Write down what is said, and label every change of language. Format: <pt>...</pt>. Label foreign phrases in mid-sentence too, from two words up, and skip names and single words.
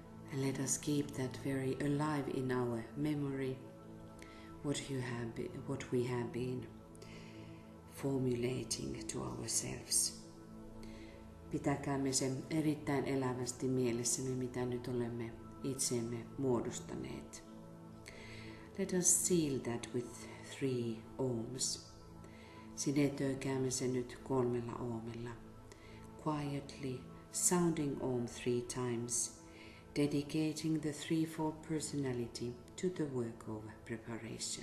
<en>And let us keep that very alive in our memory, what we have been formulating to ourselves.</en> <fi>Pitäkäämme sen erittäin elävästi mielessämme, mitä nyt olemme itsemme muodostaneet.</fi> <en>Let us seal that with 3 ohms.</en> <fi>Sinetöikäämme se nyt 3 ohmilla.</fi> <en>Quietly sounding ohm 3 times, dedicating the threefold personality to the work of preparation.</en>